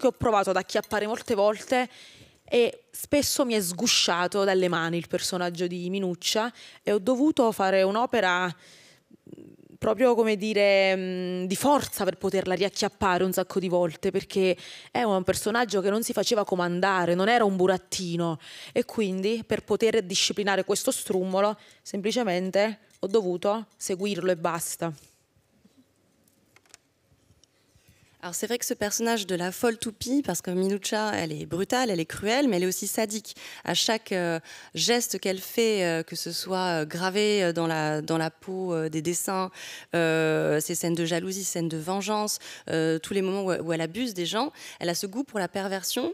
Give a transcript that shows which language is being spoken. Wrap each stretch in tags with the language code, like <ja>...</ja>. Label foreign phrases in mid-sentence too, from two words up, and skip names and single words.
<it>ho provato ad acchiappare molte volte e spesso mi è sgusciato dalle mani il personaggio di Minuccia, e ho dovuto fare un'opera proprio, come dire, di forza per poterla riacchiappare un sacco di volte, perché è un personaggio che non si faceva comandare, non era un burattino, e quindi per poter disciplinare questo strummolo semplicemente ho dovuto seguirlo e basta.</it> <fr>Alors c'est vrai que ce personnage de la folle toupie, parce que Minuccia, elle est brutale, elle est cruelle, mais elle est aussi sadique. À chaque geste qu'elle fait, que ce soit gravé dans la peau des dessins, ces scènes de jalousie, ces scènes de vengeance, tous les moments où elle abuse des gens, elle a ce goût pour la perversion.</fr>